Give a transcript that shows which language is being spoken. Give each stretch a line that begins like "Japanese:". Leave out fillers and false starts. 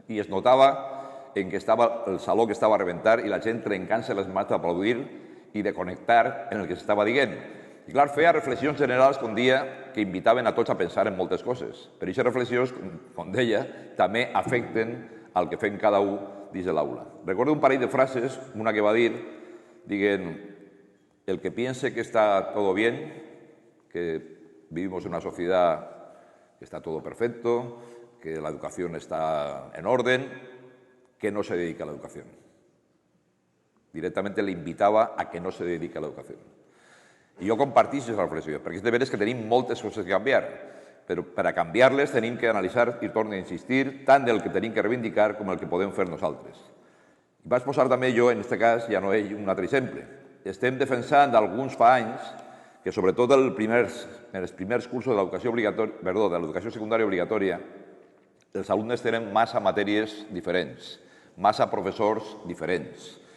Catalan: I es notava en que estava el saló que estava a rebentar i la gent trencant-se les mans d'aplaudir i de connectar en el que s'estava dient. I clar, feia reflexions generals que un dia que invitaven a tots a pensar en moltes coses. Però aquestes reflexions, com deia, també afecten el que fem cada un dins de l'aula. Recordo un parell de frases, una que va dir, dient,
Spanish: el que piense que está todo bien, que vivimos en una sociedad que está todo perfecto, que la educación está en orden, que no se dedica a la educación.
Catalan: Directament le invitava a que no se dedica a l'educació. I jo compartís aquesta reflexió, perquè és de veres que tenim moltes coses que canviar, però per a canviar-les tenim que analitzar, i torno a insistir, tant del que tenim que reivindicar com el que podem fer nosaltres. I vaig posar també jo, en aquest cas, ja no ell, un altre exemple. Estem defensant d'alguns fa anys que sobretot en els primers cursos de l'educació secundària obligatòria els alumnes tenen massa matèries diferents, massa professors diferents.